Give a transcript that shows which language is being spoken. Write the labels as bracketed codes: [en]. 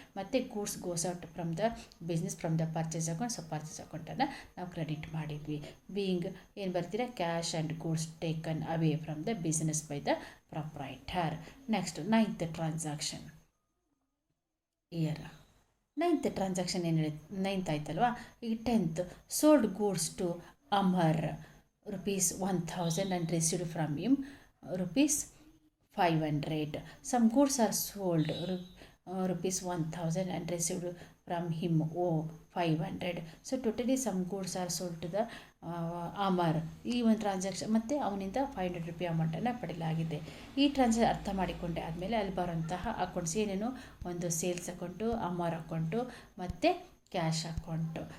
[en] ಮತ್ತು goods goes out from the business from the purchase account. [kn] So purchase ಅಕೌಂಟನ್ನು ನಾವು credit ಮಾಡಿದ್ವಿ. [en] being [kn] ಏನು ಬರ್ತೀರಾ, [en] Cash and goods taken away from the business by the proprietor. Next 9th transaction year. [kn] 9th transaction ಏನು ಹೇಳಿ, 9th ಆಯ್ತಲ್ವಾ. [en] ಈಗ 10th sold goods to Amar rupees 1000 and received from him rupees 500. Some goods are sold rupees 1000 and received from him 500. So totally some goods are sold to the Amar. [kn] ಈ ಒಂದು transaction ಮತ್ತು ಅವನಿಂದ 500 ರೂಪಾಯಿ ಅಮೌಂಟನ್ನು ಪಡೆಯಲಾಗಿದೆ. ಈ ಟ್ರಾನ್ಸಾಕ್ಷನ್ ಅರ್ಥ ಮಾಡಿಕೊಂಡೆ ಆದಮೇಲೆ ಅಲ್ಲಿ ಬರೋಂತಹ ಅಕೌಂಟ್ಸ್ ಏನೇನು, ಒಂದು ಸೇಲ್ಸ್ ಅಕೌಂಟು, ಅಮರ್ ಅಕೌಂಟು ಮತ್ತು ಕ್ಯಾಶ್ ಅಕೌಂಟು.